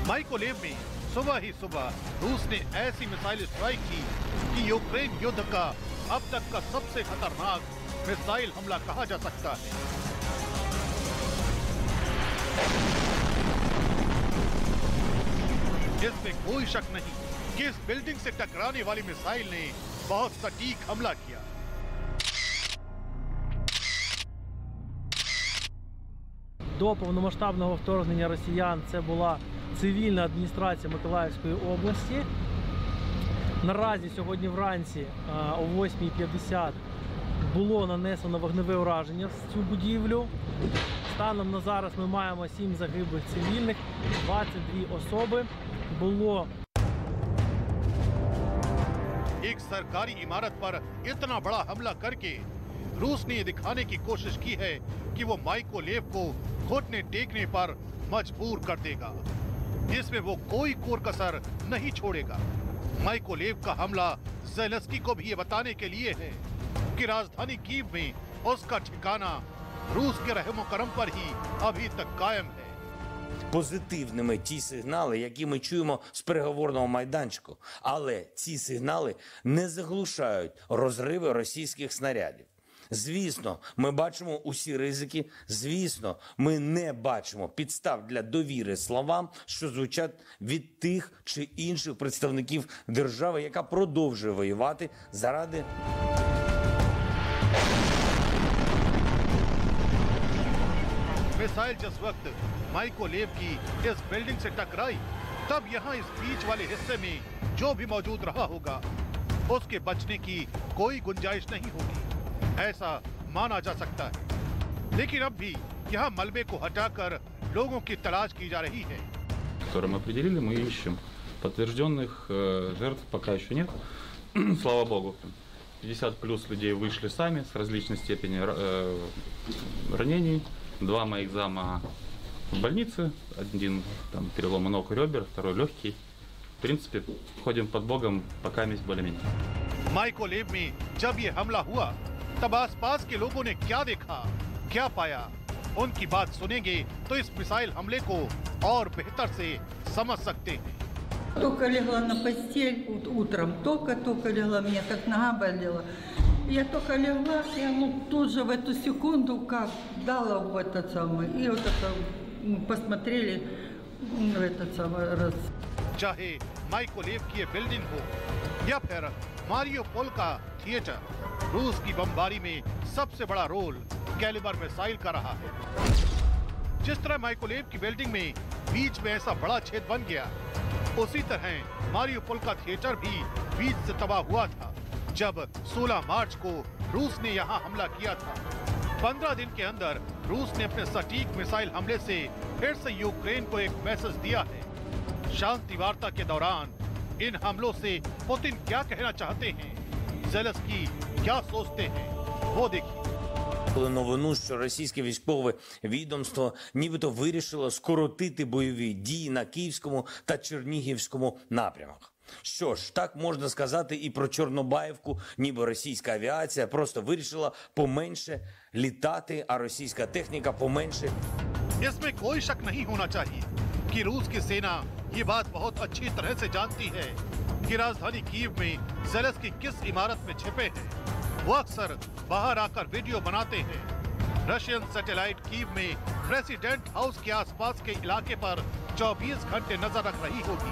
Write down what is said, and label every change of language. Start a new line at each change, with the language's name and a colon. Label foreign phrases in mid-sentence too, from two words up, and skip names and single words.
Hindi: माइकोलेव में सुबह ही सुबह रूस ने ऐसी
English: missile strike
Hindi: की कि यूक्रेन युद्ध का अब तक का सबसे खतरनाक मिसाइल हमला कहा जा सकता है। इसमें कोई शक नहीं कि इस बिल्डिंग से टकराने वाली मिसाइल ने बहुत सटीक हमला किया।
Ukrainian: До повномасштабного вторгнення росіян це була цивільна адміністрація Миколаївської області. Наразі сьогодні вранці о 8:50 було нанесено вогневе ураження в цю будівлю. Станом на зараз ми маємо 7 загиблих цивільних, 22 особи. Було
Hindi: एक सरकारी इमारत पर इतना बड़ा हमला करके रूस ने ये दिखाने की कोशिश की है कि वो माइकोलेव को घुटने टेकने पर मजबूर कर देगा। इसमें वो कोई कोर कसर नहीं छोड़ेगा। माइकोलेव का हमला ज़ेलेंस्की को भी ये बताने के लिए है कि राजधानी कीव में उसका ठिकाना रूस के रहमो करम पर ही अभी तक कायम है।
Ukrainian: Позитивними ті сигнали, які ми чуємо з переговорного майданчику. Але ці сигнали не заглушають розриви російських снарядів. Звісно, ми бачимо усі ризики. Звісно, ми не бачимо підстав для довіри словам, що звучать від тих чи інших представників держави, яка продовжує воювати заради
Hindi: मिसाइल जिस वक्त माइकोलेव की इस बिल्डिंग से टकराई, तब यहाँ इस बीच वाले हिस्से में जो भी मौजूद रहा होगा, उसके बचने की कोई गुंजाइश नहीं होगी, ऐसा माना जा सकता है। लेकिन अब भी यहाँ मलबे को हटाकर लोगों की तलाश की जा रही है।
Russian: Которые мы определили, мы ищем. Подтвержденных жертв пока еще нет. Слава богу. 50 плюс людей вышли сами с различной степенью ранений. 2 моих зама в больнице. Один там перелом ног и ребер, второй легкий. В принципе, ходим под Богом, пока месть более-менее.
Hindi: माइकोलेव में जब ये हमला हुआ, तब आसपास के लोगों ने क्या देखा, क्या पाया, उनकी बात सुनेंगे तो इस मिसाइल हमले को और बेहतर से समझ सकते हैं।
Russian: Только легла на постель утром, только легла, меня как нога болела. Я только легла, и тут же в эту секунду как дала в этот самый, и вот это посмотрели в этот самый раз.
Hindi: चाहे माइकोलेव की ये बिल्डिंग हो या फिर मारियोपोल का थिएटर, रूस की बमबारी में सबसे बड़ा रोल कैलिबर मिसाइल का रहा है। जिस तरह माइकोलेव की बिल्डिंग में बीच में ऐसा बड़ा छेद बन गया, उसी तरह मारियोपोल का थिएटर भी बीच से तबाह हुआ था जब 16 मार्च को रूस ने यहाँ हमला किया था। 15 दिन के अंदर रूस ने अपने सटीक मिसाइल हमले से फिर से यूक्रेन को एक मैसेज दिया है। शांति वार्ता के दौरान इन हमलों से पुतिन क्या कहना चाहते हैं, ज़ेलेंस्की क्या सोचते हैं, वो देखिए।
Ukrainian: Коли новину, що російське військове відомство нібито вирішило скоротити бойові дії на Київському та Чернігівському напрямах. Що ж, так можна сказати і про Чорнобаївку, ніби російська авіація просто вирішила поменше літати, а російська техніка поменше.
Hindi: इसमें कोई शक नहीं होना चाहिए कि रूस की सेना ये बात बहुत अच्छी तरह से जानती है कि राजधानी कीव में ज़ेलेंस्की किस इमारत में छिपे हैं। वो अक्सर बाहर आकर वीडियो बनाते हैं।
English: Russian satellite
Hindi: कीव में
English: President House
Hindi: के आसपास के इलाके पर 24 घंटे नजर रख रही होगी।